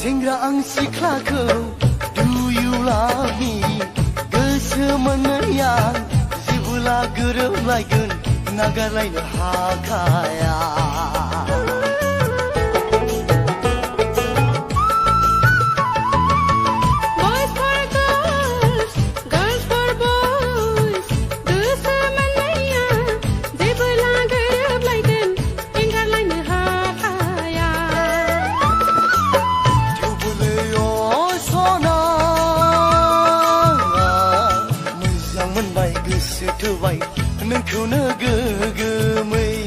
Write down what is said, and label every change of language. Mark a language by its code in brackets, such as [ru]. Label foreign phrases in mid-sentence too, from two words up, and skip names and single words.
[brx] आं सिख्लाखौ [en] Do you love me [brx] गोसो मोनैया जेबोला गोरोबलायगोन नागारलायनो हाखाया [en] Boys for girls, girls for boys. [brx] गोसो मोनैया जेबोला गोरोबलायगोन एंगारलायनो हाखाया थेवबोलै सना मोजां मोनबाय गोसो थोबाय नोंखौनो गोगोमै